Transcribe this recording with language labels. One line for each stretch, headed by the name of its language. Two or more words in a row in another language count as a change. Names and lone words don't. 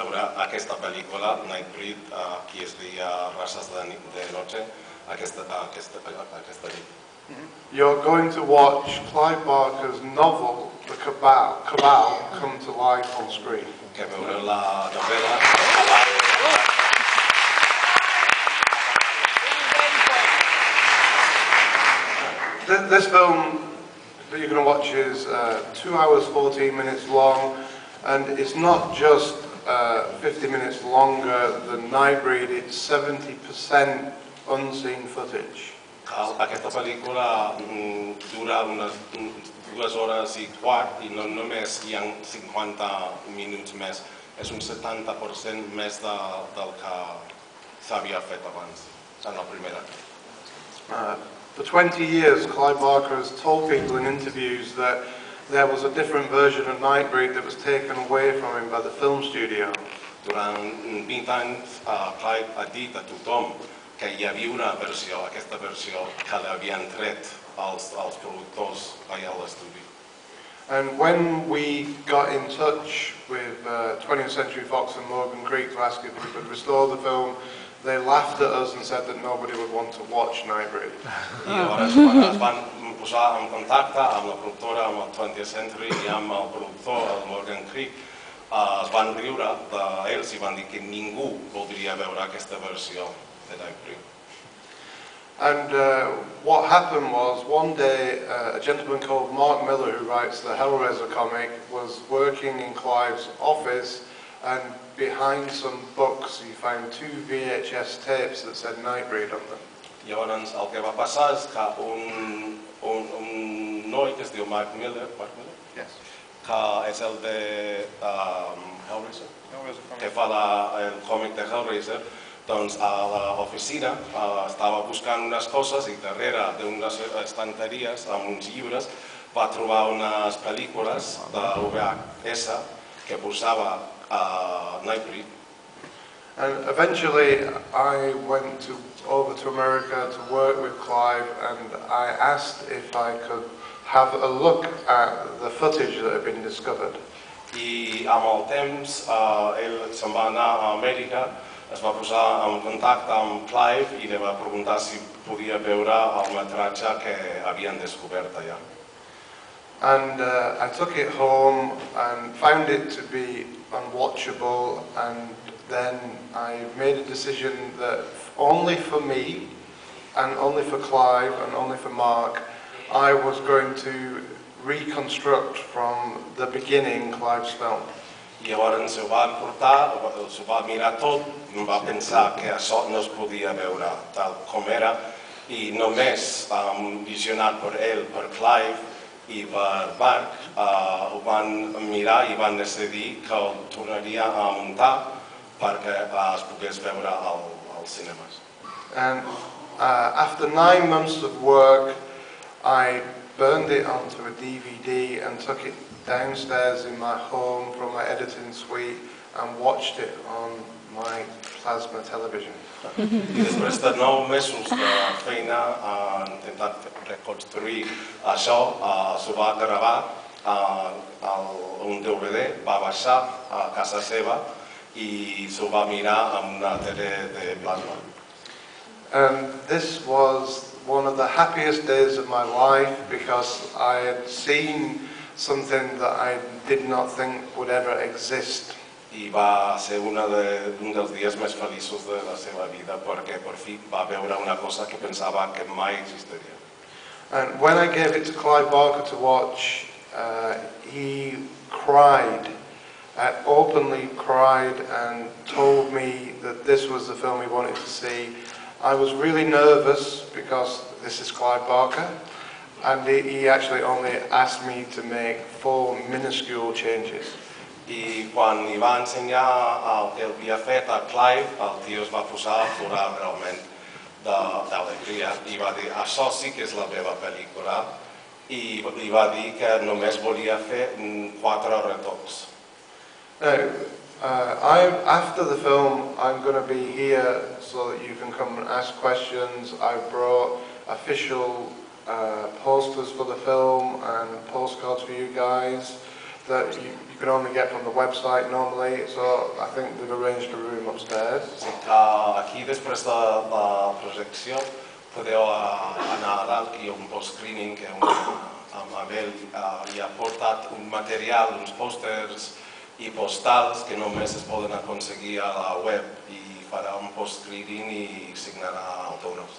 Catalan: veure aquesta pel·lícula, Nightbreed, qui es deia Races de Noche, aquesta nit.
English: You're going to watch Clive Barker's novel, The Cabal, come to life on screen.
Catalan: Que veureu la novel·la.
English: This film that you're going to watch is 2 hours 14 minutes long, and it's not just 50 minutes longer than Nightbreed, it's 70% unseen footage.
Catalan: Aquesta pel·lícula dura unes 2 hores i quart i no només hi ha 50 minuts més, és un 70% més del que s'havia fet abans, en la primera.
English: For 20 years, Clive Barker has told people in interviews that there was a different version of Nightbreed that was taken away from him by the film studio.
Catalan: Durant 20 anys, Clive ha dit a tothom que hi havia una versió, aquesta versió, que l'havien tret els productors allà a l'estudi.
English: And when we got in touch with 20th Century Fox and Morgan Creek to ask if we could restore the film, they laughed at us and said that nobody would want to watch Nightbreed.
Catalan: I llavors, quan es van posar en contacte amb la productora, amb el 20th Century i amb el productor, el Morgan Creek, es van riure d'ells i van dir que ningú voldria veure aquesta versió de Nightbreed.
English: And what happened was, one day, a gentleman called Mark Miller, who writes the Hellraiser comic, was working in Clive's office, and behind some books he found 2 VHS tapes that said Nightbreed on them.
Catalan: Llavors, el que va passar és que un noi que es diu Mark Miller,
English: Yes.
Catalan: que és el de Hellraiser, que fa el còmic de Hellraiser, doncs a l'oficina estava buscant unes coses i darrere d'unes estanteries amb uns llibres va trobar unes pel·lícules de VHS que posava Nightbreed.
English: And eventually I went over to America to work with Clive, and I asked if I could have a look at the footage that had been discovered.
Catalan: I amb el temps ell se'n va anar a Amèrica, es va posar en contacte amb Clive i li va preguntar si podia veure el metratge que havien descobert allà.
English: And I took it home and found it to be unwatchable, and then I made a decision that only for me, and only for Clive, and only for Mark, I was going to reconstruct from the beginning Clive's film.
Catalan: I llavors ho va portar, s'ho va mirar tot, va pensar que això no es podia veure tal com era, i només visionat per ell, per Clive i per Mark, ho van mirar i van decidir que el tornaria a muntar perquè es pogués veure als cinemes.
English: And after 9 months of work, I burned it onto a DVD and took it downstairs in my home from my editing suite and watched it on my plasma television.
Catalan: I després de 9 mesos de feina intentant reconstruir això, s'ho va gravar un DVD, va baixar a casa seva i s'ho va mirar amb una tele de plasma.
English: And this was one of the happiest days of my life because I had seen something that I did not think would ever exist.
Catalan: I va ser un dels dies més feliços de la seva vida perquè per fi va veure una cosa que pensava que mai existiria.
English: And when I gave it to Clive Barker to watch, he cried, openly cried, and told me that this was the film he wanted to see. I was really nervous because this is Clive Barker, and he actually only asked me to make 4 minuscule changes.
Catalan: I quan li va ensenyar el que havia fet a Clive, el tio es va posar a plorar realment d'alegria i va dir, això sí que és la meva pel·lícula, i li va dir que només volia fer 4 retocs.
English: After the film, I'm going to be here so that you can come and ask questions. I brought official posters for the film and postcards for you guys. that you can only get from the website normally, so I think they've arranged a room upstairs.
Catalan: Sí, aquí després de la projecció podeu anar a dalt, que hi ha un post-screening amb ell i ha portat un material, uns pòsters i postals que només es poden aconseguir a la web i farà un post-screening i signarà autògrafs.